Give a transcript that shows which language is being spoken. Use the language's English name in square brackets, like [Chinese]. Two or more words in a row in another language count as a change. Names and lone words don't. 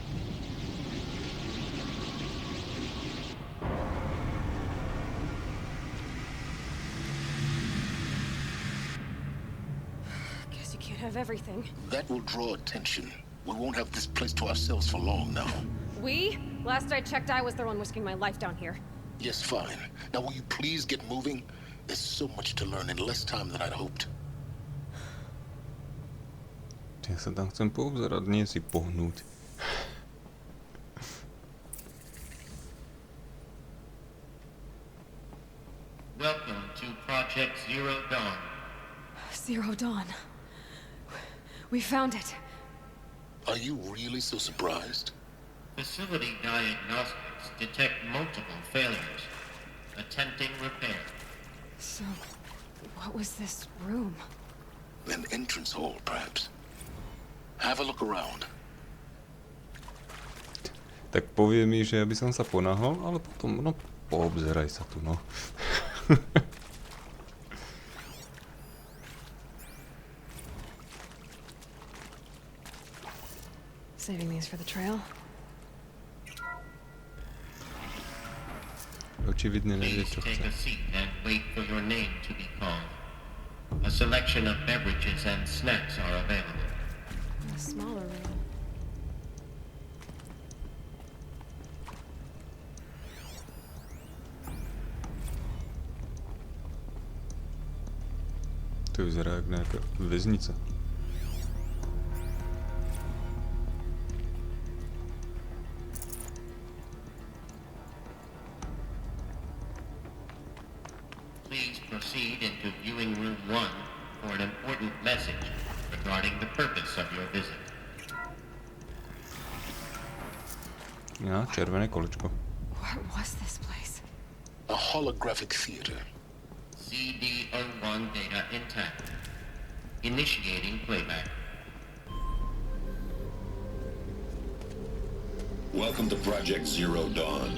[English] Guess you can't have everything. That will draw attention. We won't have this place to ourselves for long now. We? Last I checked, I was the one risking my life down here. Yes, fine. Now will you please get moving? There's so much to learn in less time than I'd hoped. [Slovak] Ja sa tam chcem poobzerať, nie si pohnúť. [English] Welcome to Project Zero Dawn. Zero Dawn. We found it. Are you really so surprised? Facility diagnostics detect multiple failures. Attempting repair. So, what was this room? An entrance hall, perhaps. Have a look around. [Slovak] Tak povie mi, že aby som sa ponáhol, ale potom, no, poobzeraj sa tu, no. [English] Saving these for the trail. [Slovak] Očividne nevie, [English] Please [Slovak] čo [English] take [Slovak] chce. [English] a seat and wait for your name to be called. A selection of beverages and snacks are available. A smaller room. [Slovak] To vyzerá jak nejaká väznica. [English] Please proceed into viewing room 1 for an important message regarding the purpose of your visit. [Slovak] Ja, červené kolečko. [English] What was this place? A holographic theater. CD01 data intact. Initiating playback. Welcome to Project Zero Dawn.